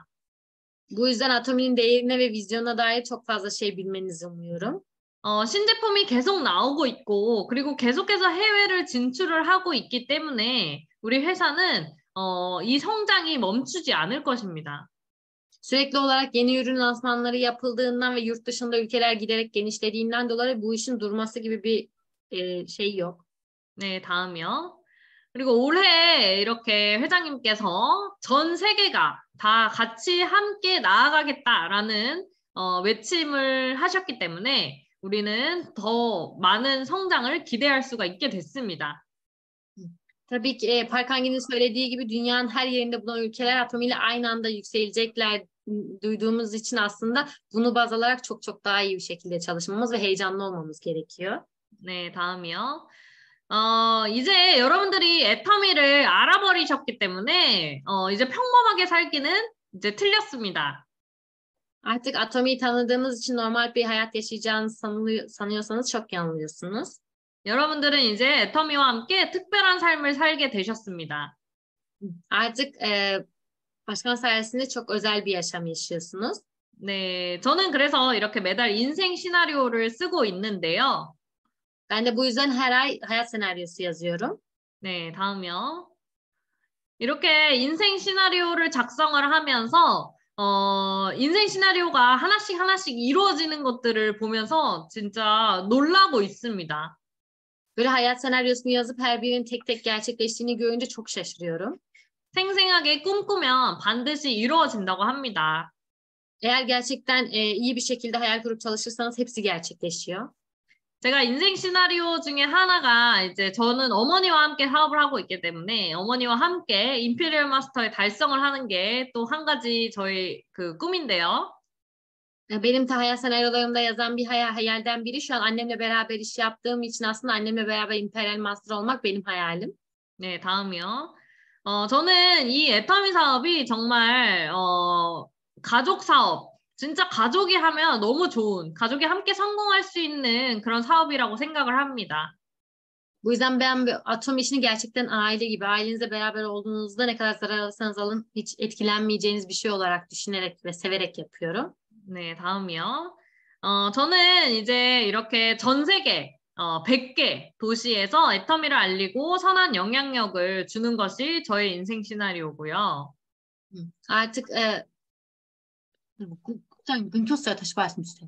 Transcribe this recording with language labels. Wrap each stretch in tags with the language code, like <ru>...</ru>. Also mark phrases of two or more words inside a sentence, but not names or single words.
<tr>Bu yüzden Atomi'nin değerine ve vizyona dair çok fazla şey bilmenizi umuyorum.</tr> <ko>신제품이 계속 나오고 있고, 그리고 계속해서 해외를 진출을 하고 있기 때문에 우리 회사는 이 성장이 멈추지 않을 것입니다.</ko> <tr>Sürekli olarak yeni ürün lansmanları yapıldığından ve yurt dışında ülkeler giderek genişlediğinden dolayı bu işin durması gibi bir şey yok.</tr> <ko>네, 다음이요. 그리고 올해 이렇게 회장님께서 전 세계가 다 같이 함께 나아가겠다라는 외침을 하셨기 때문에 우리는 더 많은 성장을 기대할 수가 있게 됐습니다.</ko> <tr>Tabii ki Park Hang-in'in söylediği gibi dünyanın her yerinde bulunan ülkeler atomiyle aynı anda yükselecekler duyduğumuz için aslında bunu baz alarak çok çok daha iyi bir şekilde çalışmamız ve heyecanlı olmamız gerekiyor.</tr> <ko>네, 다음이요. 이제 여러분들이 애터미를 알아버리셨기 때문에 이제 평범하게 살기는 이제 틀렸습니다.</ko> <tr>Artık atomiyi tanıdığınız için normal bir hayat yaşayacağınızı sanıyorsanız çok yanılıyorsunuz.</tr> <ko>여러분들은 이제 애터미와 함께 특별한 삶을 살게 되셨습니다.</ko> <tr>Artık başkan sayesinde çok özel bir yaşam yaşıyorsunuz.</tr> <ko>네, 저는 그래서 이렇게 매달 인생 시나리오를 쓰고 있는데요.</ko> <tr>Ben de bu yüzden her ay hayat senaryosu yazıyorum.</tr> <ko>네, 다음이요. 이렇게 인생 시나리오를 작성을 하면서 인생 시나리오가 하나씩 하나씩 이루어지는 것들을 보면서 진짜 놀라고 있습니다.</ko> <tr>Böyle hayat senaryosunu yazıp her birinin tek tek gerçekleştiğini görünce çok şaşırıyorum.</tr> <ko>생생하게 꿈꾸면 반드시 이루어진다고 합니다.</ko> <tr>Eğer gerçekten iyi bir şekilde hayal kurup çalışırsanız hepsi gerçekleşiyor.</tr> <ko>제가 인생 시나리오 중에 하나가 이제 저는 어머니와 함께 사업을 하고 있기 때문에 어머니와 함께 임페리얼 마스터의 달성을 하는 게 또 한 가지 저희 그 꿈인데요.</ko> <tr>Benim de hayal senaryolarımda yazan bir hayalden biri şu an annemle beraber iş yaptığım için aslında annemle beraber Imperial Master olmak benim hayalim.</tr> <ko>네, 다음이요. 저는 이 애터미 사업이 정말 가족 사업, 진짜 가족이 하면 너무 좋은, 가족이 함께 성공할 수 있는 그런 사업이라고 생각을 합니다.</ko> <tr>Bu yüzden ben atom işini gerçekten aile gibi, ailenizle beraber olduğunuzda ne kadar zarar alırsanız alın hiç etkilenmeyeceğiniz bir şey olarak düşünerek ve severek yapıyorum.</tr> <ko>네, 다음이요. 저는 이제 이렇게 전 세계 100개 도시에서 애터미를 알리고 선한 영향력을 주는 것이 저의 인생 시나리오고요. Artık 국장님 끊겼어요. 다시 말씀 주세요.</ko>